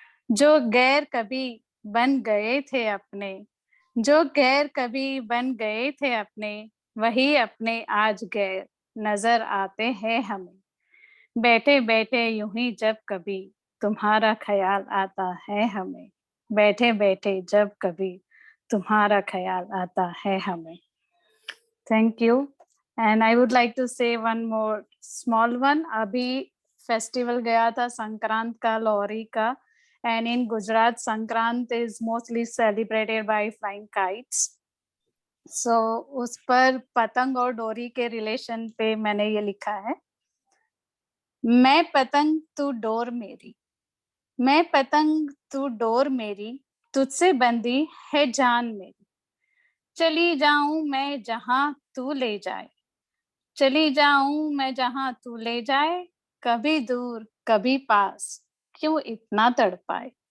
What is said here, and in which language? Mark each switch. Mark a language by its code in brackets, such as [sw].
[hi] जो गैर कभी बन गए थे अपने जो गैर कभी बन गए थे अपने वही अपने आज गैर नजर आते हैं हमें बैठे बैठे यूं ही जब कभी तुम्हारा ख्याल आता है हमें बैठे बैठे जब कभी तुम्हारा ख्याल आता है हमें [en] Thank you. And I would like to say one more small one. [hi] अभी festival गया था संक्रांत का लोहरी का [en] and in Gujarat Sankrant is mostly celebrated by flying kites. [hi] So उस पर पतंग और डोरी के रिलेशन पे मैंने ये लिखा है मैं पतंग तू डोर मेरी मैं पतंग तू डोर मेरी तुझसे बंधी है जान मेरी चली जाऊं मैं जहां तू ले जाए चली जाऊं मैं जहां तू ले जाए कभी दूर कभी पास क्यों इतना तड़पाए